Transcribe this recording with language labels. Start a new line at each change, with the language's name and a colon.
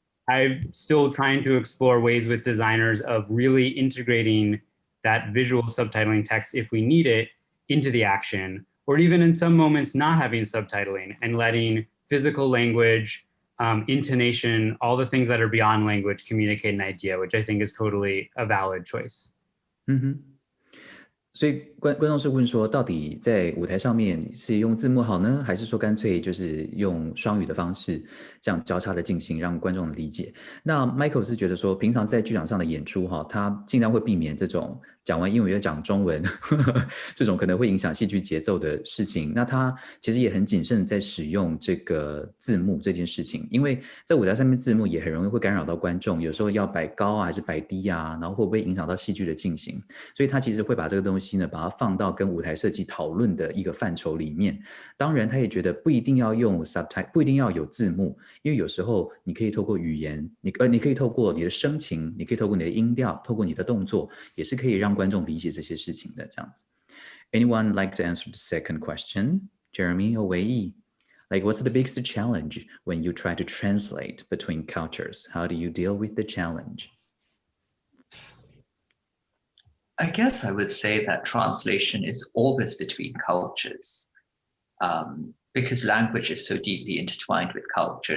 English: I'm still trying to explore ways with designers of really integrating that visual subtitling text, if we need it, into the action, or even in some moments not having subtitling and letting physical language, intonation, all the things that are beyond language communicate an idea, which I think is totally a valid choice. Mm-hmm.
Chinese: 所以观众是问说，到底在舞台上面是用字幕好呢，还是说干脆就是用双语的方式，这样交叉的进行，让观众理解？那 Michael 是觉得说，平常在剧场上的演出哈，他尽量会避免这种讲完英文又讲中文这种可能会影响戏剧节奏的事情。那他其实也很谨慎在使用这个字幕这件事情，因为在舞台上面字幕也很容易会干扰到观众，有时候要摆高啊还是摆低啊，然后会不会影响到戏剧的进行？所以他其实会把这个东西呢，把它放到跟舞台设计讨论的一个范畴里面。当然，他也觉得不一定要用 subtitle， 不一定要有字幕，因为有时候你可以透过语言，你可以透过你的声情，你可以透过你的音调，透过你的动作，也是可以让观众理解这些事情的。这样子。
English: Anyone like to answer the second question? Jeremy or Wei-Yi? Like, what's the biggest challenge when you try to translate between cultures? How do you deal with the challenge? I guess I would say that translation is always between cultures, because language is so deeply intertwined with culture.